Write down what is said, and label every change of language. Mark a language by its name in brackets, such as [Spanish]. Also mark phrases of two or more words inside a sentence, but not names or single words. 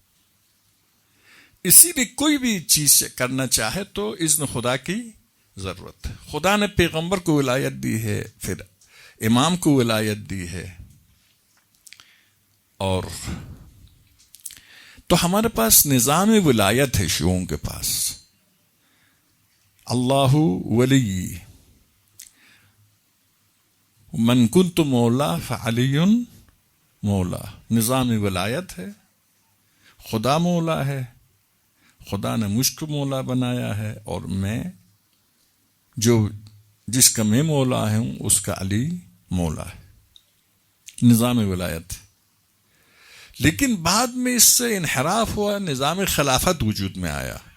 [Urdu] اسی لیے کوئی بھی چیز کرنا چاہے تو اذن خدا کی ضرورت ہے. خدا نے پیغمبر کو ولایت دی ہے، پھر امام کو ولایت دی ہے. اور تو ہمارے پاس نظام ولایت ہے شیعوں کے پاس. [Arabic] اللہ ولی من کنت مولا فعلی مولا. [Urdu] نظام ولایت ہے، خدا مولا ہے، خدا نے مجھ کو مولا بنایا ہے، اور میں جس کا میں مولا ہوں اس کا علی مولا ہے. نظام ولایت. لیکن بعد میں اس سے انحراف ہوا، نظام خلافت وجود میں آیا.